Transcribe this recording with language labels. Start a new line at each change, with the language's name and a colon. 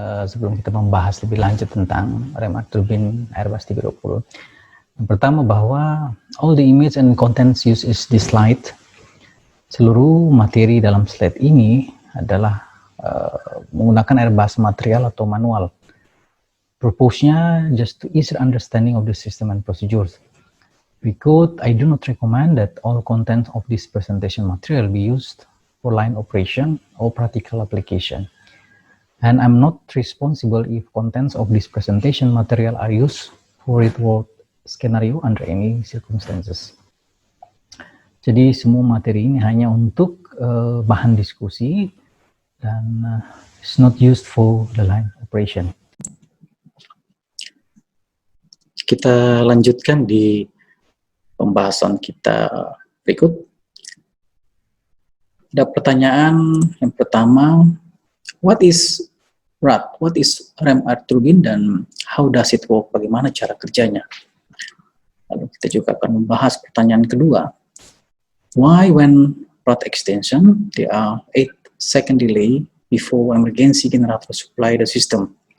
Indonesian: Sebelum kita membahas lebih lanjut tentang rem air turbin Airbus 320, yang pertama bahwa
English: all the image and contents used is this slide.
Indonesian: Seluruh materi dalam slide ini adalah menggunakan Airbus material atau manual.
English: Purpose-nya just to ease understanding of the system and procedures. Because I do not recommend that all content of this presentation material be used for line operation or practical application. And I'm not responsible if contents of this presentation material are used for real world scenario under any circumstances.
Indonesian: Jadi semua materi ini hanya untuk bahan diskusi dan
English: it's not used for the line operation.
Indonesian: Kita lanjutkan di pembahasan kita berikut. Ada pertanyaan yang pertama,
English: what is RAT? What is rem air turbine dan how does it work?
Indonesian: Bagaimana cara kerjanya? Lalu kita juga akan membahas pertanyaan kedua.
English: Why when RAT extension, there are 8-second delay before emergency generator supply the system?